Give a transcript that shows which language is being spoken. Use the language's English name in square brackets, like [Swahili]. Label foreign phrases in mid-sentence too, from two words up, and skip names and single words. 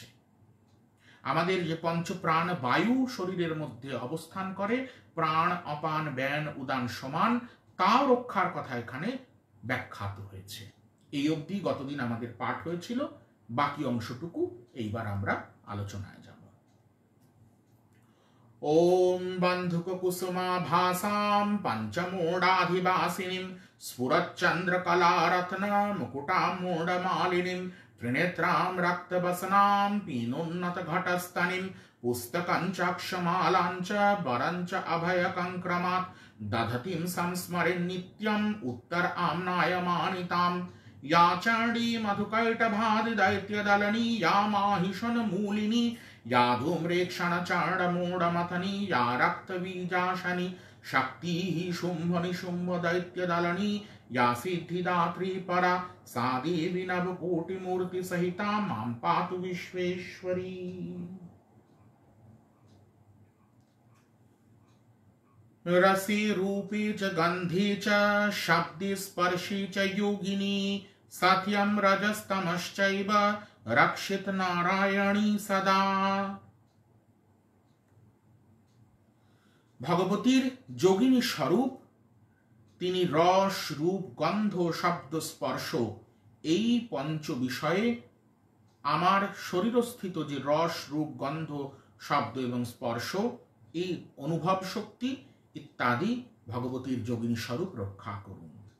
[Bangla] আমাদের যে পঞ্চপ্রাণ বায়ু শরীরের মধ্যে অবস্থান করে, প্রাণ, অপান, ব্যান, উদান সমান, তাও রক্ষার কথা এখানে ব্যাখ্যাত হয়েছে। এই অবধি গতদিন আমাদের পাঠ হয়েছিল, বাকি অংশটুকু এইবার আমরা আলোচনায় যাব। [Sanskrit] ওম বন্ধুক কুসুমা ভাসাম পঞ্চমূঢ়াধিবাসিনীম স্ফুরচ্চন্দ্রকলারত্ন মুকুটামূঢ়মালিনীম ত্রিনেত্রাম রক্তবসনাম পীনোন্নত ঘটস্তনিম পুস্তকঞ্চক্ষমালাঞ্চ বরঞ্চ অভয়কঙ্ক্রমাৎ দধতিম সংস্মরেन् নিত্যম উত্তরাম্নায়মানিতাম या चंडी मधुकैटभादि दैत्यदलनी या माहिषन्मूलिनी या धूम्रेक्षणचाण्डमूढमथनी या रक्तबीजाशनी शक्ति शुंभ निशुंभ दैत्यदलनी या सिद्धिदात्री परा सा देवी नवकोटिमूर्ति सहिता मां पातु विश्वेश्वरी। रसी रूपी च गंधी च शब्दे स्पर्शी च योगिनी सत्यम रजस्तमश्चैव रक्षित नारायणी सदा। [Bangla] ভগবতীর যোগিনী স্বরূপ তিনি রস, রূপ, গন্ধ, শব্দ, স্পর্শ, এই পঞ্চ বিষয়ে আমার শরীরস্থিত যে রস, রূপ, গন্ধ, শব্দ এবং স্পর্শ, এই অনুভব শক্তি ইত্যাদি ভগবতীর যোগিনী স্বরূপ রক্ষা করুন।